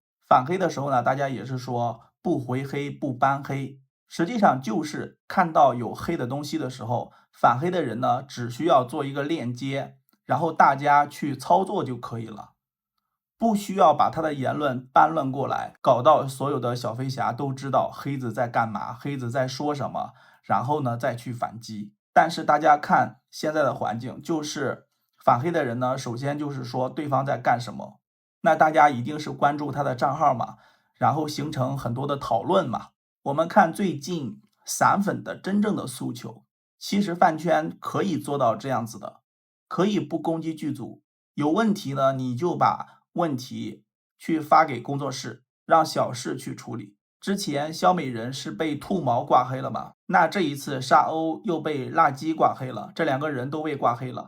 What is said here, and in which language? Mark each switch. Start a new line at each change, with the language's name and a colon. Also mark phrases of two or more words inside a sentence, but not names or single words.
Chinese: 反黑的時候呢，大家也是說不回黑不扳黑，實際上就是看到有黑的東西的時候，反黑的人呢只需要做一個鏈接，然後大家去操作就可以了，不需要把他的言論搬論過來，搞到所有的小飛俠都知道黑子在幹嘛，黑子在說什麼，然後呢再去反擊。但是大家看現在的環境，就是反黑的人呢，首先就是說對方在幹什麼，那大家一定是關注他的賬號嘛，然後形成很多的討論嘛。我們看最近散粉的真正的訴求，其實飯圈可以做到這樣子的，可以不攻擊劇組，有問題呢你就把問題去發給工作室，讓小事去處理。之前蕭美人是被兔毛掛黑了嘛，那這一次沙鷗又被辣雞掛黑了，這兩個人都被掛黑了。